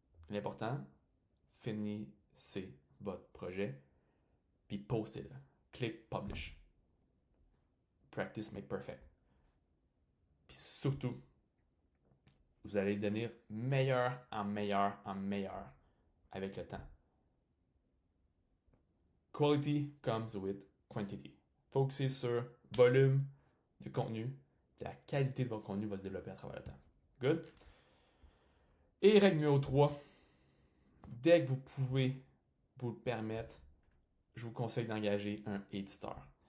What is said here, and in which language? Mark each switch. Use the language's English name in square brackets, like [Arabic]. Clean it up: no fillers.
[French] L'important, finissez votre projet, puis postez-le. [English] Click Publish. Practice make perfect. [French] Puis surtout, vous allez devenir meilleur en meilleur en meilleur avec le temps. [English] Quality comes with quantity. [French] Focussez sur volume de contenu, puis la qualité de votre contenu va se développer à travers le temps. [English] Good? [French] Et règle numéro 3, dès que vous pouvez vous le permettre, je vous conseille d'engager un éditeur.